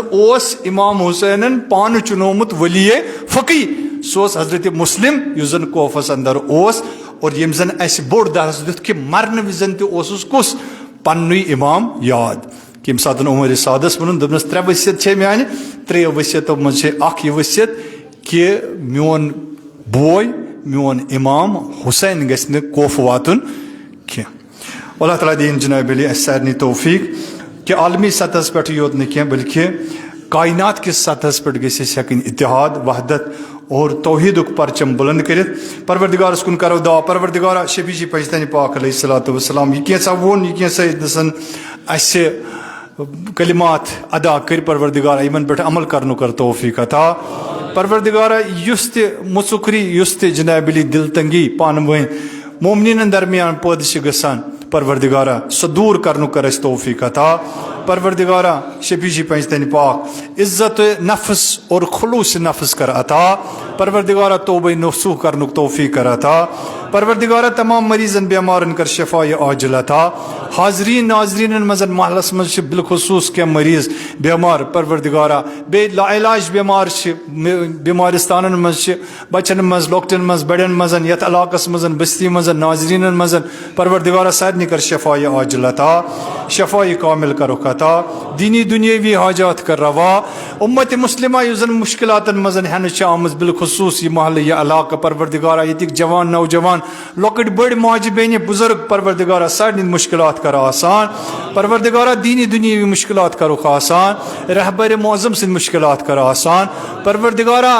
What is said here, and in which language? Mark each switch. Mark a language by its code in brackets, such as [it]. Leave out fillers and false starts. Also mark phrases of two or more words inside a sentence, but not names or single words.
[ks] اوس امام حسینن پانہٕ چُنومُت ولی فقی سُہ اوس حضرت مسلم یُس زن کوفس اندر اوس اور ییٚمۍ زن اسہِ بوٚڑ درس دیُت کہ مرنہٕ وِزن تہِ اوسُس کُس پننُے امام یاد کہ ییٚمہِ ساتہٕ عمر سعدس ووٚنُن دوٚپنس 3 ؤسِیت چھے میانہِ 3 ؤسِیتو منٛز چھے اکھ یہِ ؤسِیت کہ میون بوے میون امام حسین گژھِ نہٕ کوفہٕ واتُن کینٛہہ اللہ تعالیٰ دِیِن جناب علی اسہِ سارنٕے توفیٖق کہ عالمی سطحس پٮ۪ٹھٕے یوت نہٕ کینٛہہ بلکہ کائنات کِس سطحس پٮ۪ٹھ گژھِ أسۍ ہٮ۪کٕنۍ اتحاد وحدت اور توحیٖدُک پرچم بُلند کٔرِتھ پروردگارس کُن کرو دعا پروردگارا شفیٖع پنجتنہِ پاک [ar] علیہ الصلوۃ والسلام [ks] یہِ کینٛژھا ووٚن یہِ کینٛژھا ییٚتنسن اسہِ کلمات ادا کٔرۍ پروردگارا یِمن پٮ۪ٹھ عمل کرنُک کر توفیٖق عطا پروردگارا یُس تہِ مُژُکری یُس تہِ جناب علی دل تنگی پانہٕ ؤنۍ مومنیٖنن درمیان پٲدٕ چھِ گژھان پروردگارا سۄ دوٗر کرنُک کر اَسہِ توفیٖق عطا پروردگارا شفیٖع پنجتنہِ پاک عزت نفس اور خلوص نفس کر عطا پروردگارا توبہ نصوح کرنُک توفیٖق کر عطا پروردگارا تمام مریضن بیمارن کر شفاء عاجل عطا حاضریٖن ناظریٖنن منٛز محلس منٛز چھِ بالخصوٗص کینٛہہ مریض بیمار پروردگارا بیٚیہِ لا علاج بیمار چھِ بیمارستانن منٛز چھِ بچن منٛز لۄکٹٮ۪ن منٛز بڑٮ۪ن منٛز یتھ علاقس منٛز بستی منٛز ناظریٖنن منٛز پروردگارا سارنٕے کر شفاء عاجل عطا شفاء کامل کرُکھ عطا دینی دُنیٲوی حاجات کر روا اُمتِ مُسلمہ یُس زن مُشکلاتن منٛز ہٮ۪نہٕ چھِ آمٕژ بالخصوٗص یہِ محلہٕ یہِ علاقہٕ پروردگارا ییٚتِکۍ جوان نوجوان لۄکٕٹۍ بٔڑۍ ماجہِ بیٚنہِ بُزرگ پروردگارا سارنٕے مُشکلات کر آسان پروردگارا دینی دُنیٲوی مُشکلات کرُکھ آسان رہبرِ معظم سٕنٛدۍ مُشکلات کر آسان پروردگارا